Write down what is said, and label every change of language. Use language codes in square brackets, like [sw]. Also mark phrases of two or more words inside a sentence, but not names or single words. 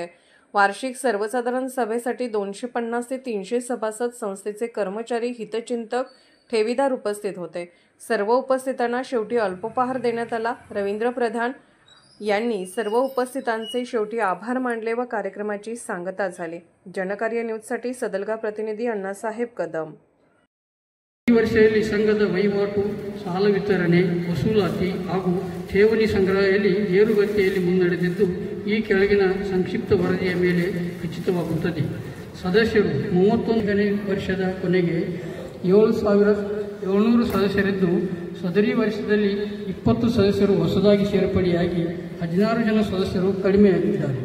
[mr] वार्षिक सर्वसाधारण सभेसाठी 250 ते 300 सभासद, संस्थेचे कर्मचारी, हितचिंतक, ठेवीदार उपस्थित होते। सर्व उपस्थितांना शेवटी अल्पोपहार देण्यात आला। रवींद्र प्रधान यांनी सर्व उपस्थितांचे शेवटी आभार मानले व कार्यक्रमाची सांगता झाली। जनकार्य न्यूजसाठी सदलगा प्रतिनिधी अण्णासाहेब कदम। [kn] ಈ ವರ್ಷದಲ್ಲಿ ಸಂಘದ ವಹಿವಾಟು, ಸಾಲ ವಿತರಣೆ, ವಸೂಲಾತಿ ಹಾಗೂ ಠೇವಣಿ ಸಂಗ್ರಹದಲ್ಲಿ ಏರುಗತಿಯಲ್ಲಿ ಮುನ್ನಡೆದಿದ್ದು ಈ ಕೆಳಗಿನ ಸಂಕ್ಷಿಪ್ತ ವರದಿಯ ಮೇಲೆ ಖಚಿತವಾಗುತ್ತದೆ। ಸದಸ್ಯರು 31ನೇ ವರ್ಷದ ಕೊನೆಗೆ 7,700 ಸದಸ್ಯರಿದ್ದು ಸದರಿ ವರ್ಷದಲ್ಲಿ 20 ಸದಸ್ಯರು ಹೊಸದಾಗಿ ಸೇರ್ಪಡೆಯಾಗಿ 16 ಜನ ಸದಸ್ಯರು ಕಡಿಮೆಯಾಗಿದ್ದಾರೆ।